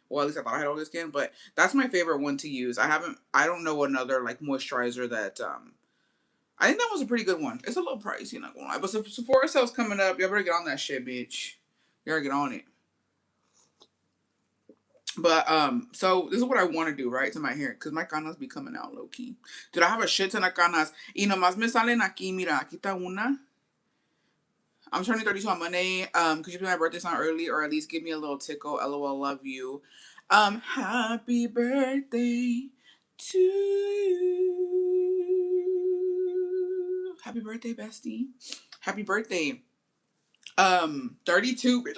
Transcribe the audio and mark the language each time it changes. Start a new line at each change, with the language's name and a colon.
English: Well, at least I thought I had oily skin, but that's my favorite one to use. I don't know another like moisturizer that I think that was a pretty good one. It's a little pricey, not gonna lie. But Sephora sale's coming up. Y'all better get on that shit, bitch. You better get on it. But so this is what I want to do, right, to my hair, because my canas be coming out low key. Dude, I have a shit ton of canas.
Spanish: Y nomás me salen aquí, mira, aquí está una.
English: I'm turning 32 on Monday. Could you put my birthday song early or at least give me a little tickle? LOL, love you. Happy birthday to you. Happy birthday, bestie. Happy birthday. 32, bitch.